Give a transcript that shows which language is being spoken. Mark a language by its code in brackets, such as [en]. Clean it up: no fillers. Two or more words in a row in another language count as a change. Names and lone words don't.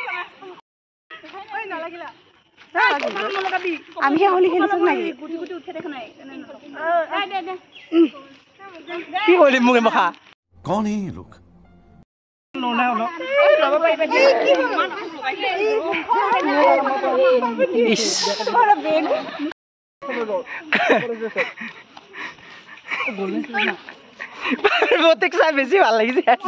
[as] আমি হলি খেলিছো নাকি কি কৰিলি মোক মখা [hi] कौन है ये लोग? [as] পাৰ্বতীক চাই বেছি ভাল লাগিছে